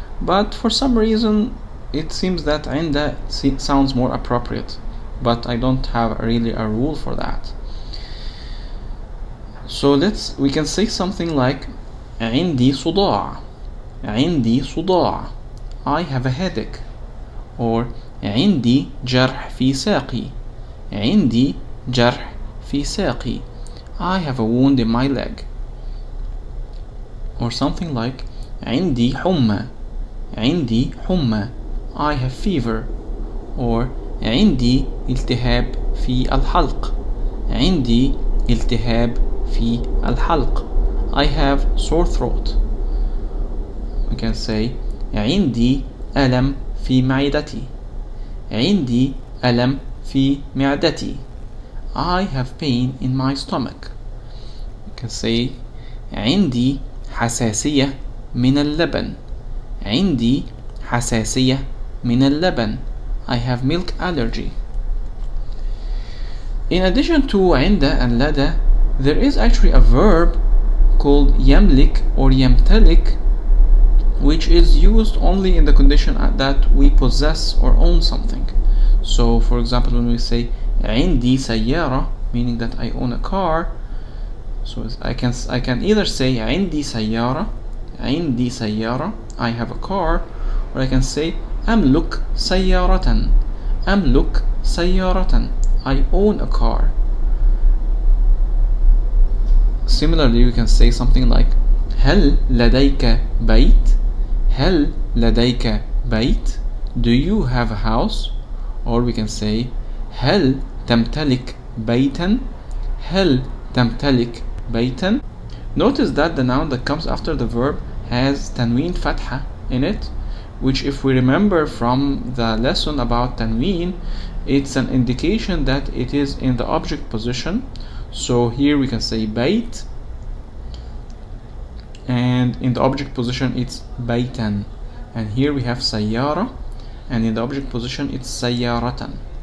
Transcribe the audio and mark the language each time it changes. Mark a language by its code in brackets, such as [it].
[en] But for some reason, it seems that عند sounds more appropriate. But I don't have really a rule for that. So we can say something like [ar] عندي صداع. عندي صداع. [en] I have a headache. Or [ar] عندي جرح في ساقي. عندي جرح في ساقي. [en] I have a wound in my leg. Or something like [ar] عندي حمى. عندي حمى. [en] I have fever. [ar] Or عندي التهاب في الحلق. عندي التهاب في الحلق. [en] I have sore throat. We can say [ar] عندي ألم في معدتي. عندي ألم في معدتي. [en] I have pain in my stomach. We can say [ar] عندي حساسية من اللبن. عندي حساسية من اللبن. [en] I have milk allergy. In addition to عند and لدى, there is actually a verb called يملك or يمتلك, which is used only in the condition that we possess or own something. So for example, when we say عندي سيارة, meaning that I own a car, so I can either say [ar] عندي سيارة, عندي سيارة, [en] I have a car, or I can say [ar] أملك سيارة, أملك سيارة, [en] I own a car. Similarly, we can say something like [ar] هل لديك بيت؟ هل لديك بيت؟ [en] Do you have a house? Or we can say [ar] هل تمتلك بيتا؟ هل تمتلك بيتا? [en] Notice that the noun that comes after the verb has tanween fatha in it, which, if we remember from the lesson about tanween, it's an indication that it is in the object position. So here we can say bayt, and in the object position it's baytan, and here we have sayyara, and in the object position it's sayyaratan.